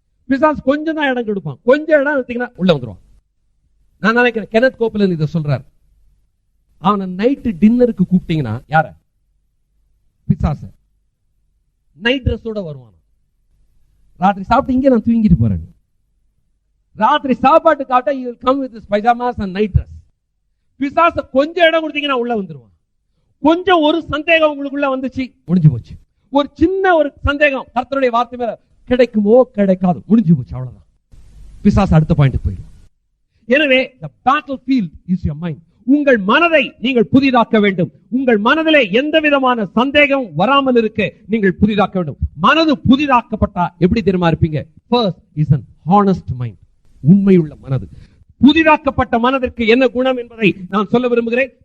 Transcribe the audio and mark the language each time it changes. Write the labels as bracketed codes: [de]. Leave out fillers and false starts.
[ta] பிசாசு கொஞ்சம் தான் இடம் கொடுப்பான், கொஞ்சம் இடம் எடுத்தீங்கன்னா உள்ள வந்துருவான். நான் நினைக்கிறேன் கெனத் கோப்பலன் இதை சொல்றாரு. அவனை நைட்டு டின்னருக்கு கூப்பிட்டீங்கன்னா யார? பிசாச. நைட் ட்ரெஸ்ஸோட வருவான். ராத்திரி சாப்பிட்டு இங்கே நான் தூங்கிட்டு போறேன். ராத்திரி சாப்பாட்டு காட்ட [en] you will come with his pajamas and night dress. [ta] பிசாச கொஞ்சம் இடம் கொடுத்தீங்கன்னா உள்ள வந்துருவான். கொஞ்சம் ஒரு சந்தேகம் உங்களுக்குள்ள வந்துச்சு, முடிஞ்சு போச்சு. ஒரு சின்ன ஒரு சந்தேகம் கர்த்தருடைய வார்த்தை மேல கிடைக்குமோ கிடைக்காது, முடிஞ்சு போச்சு, அவ்வளவுதான். பிசாசு அடுத்த பாயிண்ட்க்கு போயிடும். எனவே [en] the battlefield is your mind. [ta] உங்கள் மனதை நீங்கள் புதிதாக்க வேண்டும். உங்கள் மனதிலே எந்த விதமான சந்தேகம் வராமல் இருக்க நீங்கள் புதிதாக்க வேண்டும். மனது புதிதாக்கப்பட்டா எப்படி தெரியுமா இருப்பீங்க? [en] First is an honest mind. [ta] உண்மையுள்ள மனது. புதிதாக்கப்பட்ட மனதிற்கு என்ன குணம் என்பதை நான் சொல்ல விரும்புகிறேன்.